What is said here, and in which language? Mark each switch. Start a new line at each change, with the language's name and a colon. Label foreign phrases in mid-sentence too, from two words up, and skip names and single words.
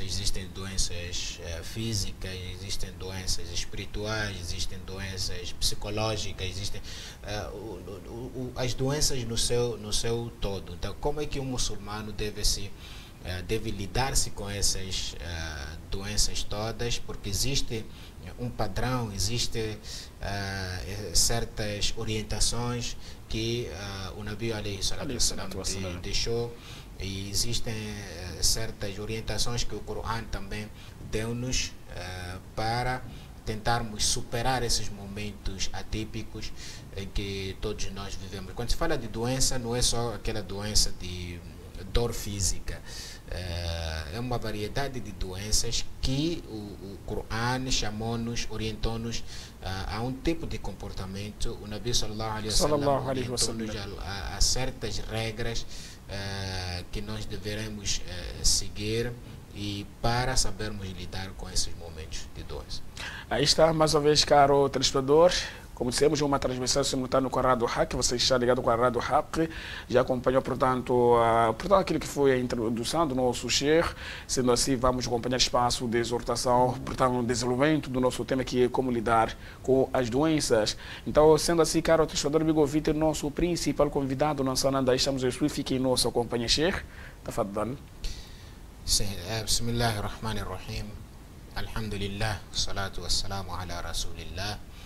Portuguese: Existem doenças físicas, existem doenças espirituais, existem doenças psicológicas, existem as doenças no seu todo. Então, como é que um muçulmano deve lidar-se com essas doenças todas, porque existe um padrão, existem certas orientações que o Nabi
Arabic: عليه الصلاة والسلام
Portuguese: deixou, e existem certas orientações que o Corão também deu-nos para tentarmos superar esses momentos atípicos em que todos nós vivemos. Quando se fala de doença, não é só aquela doença de dor física. É uma variedade de doenças que o Corão chamou-nos, orientou-nos a um tipo de comportamento. O Nabi
Arabic: صلى الله عليه وسلم
Portuguese: orientou-nos a certas regras que nós deveremos seguir e para sabermos lidar com esses momentos de doença. Aí está, mais uma vez, caro telespectador. Como dissemos, uma transmissão simultânea com a Rádio Hack. Você está ligado com a Rádio Hack. Já acompanhou, portanto, aquilo que foi a introdução do nosso Sheikh. Sendo assim, vamos acompanhar o espaço de exortação, portanto, o desenvolvimento do nosso tema, que é como lidar com as doenças. Então, sendo assim, caro telespectador, Bigovite, nosso principal convidado, não só nada, estamos aqui, fique em nossa companhia, Sheikh. Tafaddal. Sim, Bismillahirrahmanirrahim.
Arabic: الحمد لله، الصلاة والسلام على رسول الله.